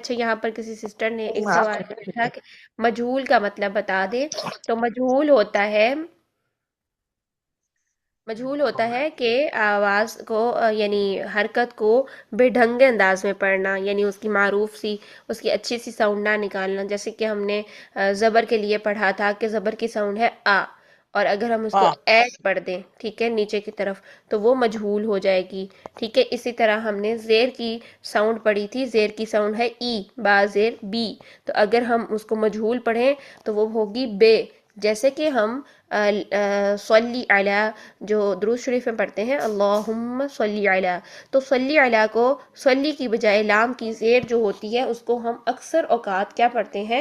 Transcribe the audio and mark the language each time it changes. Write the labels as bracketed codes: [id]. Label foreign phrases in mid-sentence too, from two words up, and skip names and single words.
[ur] اچھا یہاں پر کسی سسٹر نے ایک سوال کیا تھا کہ مجہول کا مطلب بتا دے، تو مجہول ہوتا ہے کہ آواز کو یعنی حرکت کو بے ڈھنگے انداز میں پڑھنا، یعنی اس کی معروف سی، اس کی اچھی سی ساؤنڈ نہ نکالنا، جیسے کہ ہم نے زبر کے لیے پڑھا تھا کہ زبر کی ساؤنڈ ہے آ، اور اگر ہم اس کو اے پڑھ دیں، ٹھیک ہے، نیچے کی طرف، تو وہ مجہول ہو جائے گی، ٹھیک ہے۔ اسی طرح ہم نے زیر کی ساؤنڈ پڑھی تھی، زیر کی ساؤنڈ ہے ای، با زیر بی، تو اگر ہم اس کو مجہول پڑھیں تو وہ ہوگی بے، جیسے کہ ہم [ar] صلی علی، [ur] جو درود شریف میں پڑھتے ہیں [ar] اللہم صلی علی، [ur] تو [ar] صلی علی [ur] کو صلی کی بجائے لام کی زیر جو ہوتی ہے اس کو ہم اکثر اوقات کیا پڑھتے ہیں؟